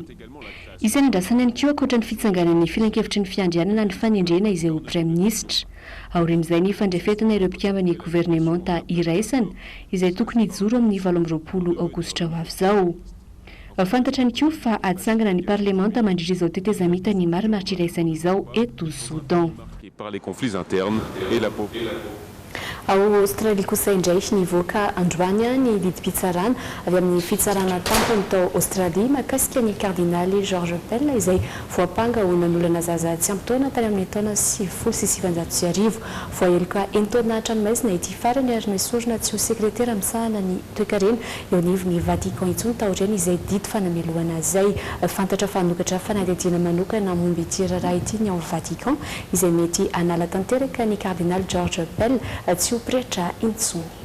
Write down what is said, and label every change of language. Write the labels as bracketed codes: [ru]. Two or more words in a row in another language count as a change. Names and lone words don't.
[mg] Isany andrasana ny koa ankoatra ny fitsanganan'ny filan-kevitry ny fiandrianana ny fanendrena izay ho [fr] Prime Ministre. [mg] Aorian'izay ny fandrefetana ireo mpikambana gouvernementa iraisana izay tokony hijoro amin'ny 20 aogositra ho avy izao. Fantatra ny koa fa atsangana ny parlementa mandritra izao tetezamita ny marimaritra iraisana izao eto Soudan. [fr] Par les conflits internes et la [mg] ao Australie kosa indray nivoaka androany ny lidim-pitsarana avy amin'ny fitsarana tampony tao Australie mahakasika ny kardinaly George Pell izay voapanga ho nanolana zaza tsy ampy taona tany amin'ny taona 1990 voaheloka enitaona hatranomaizina ity farany ary nisorona tsy ho sekretera misahana ny toekarena eo anivon'ny Vatican intsony taoriana izay dito fanamelohana zay fantatra fanokatra fanadihadiana manokana momba ity raharaha ity ny ao Vatican izay mety anala tanteraka ny kardinaly George Pell tsy ho pretra intsony.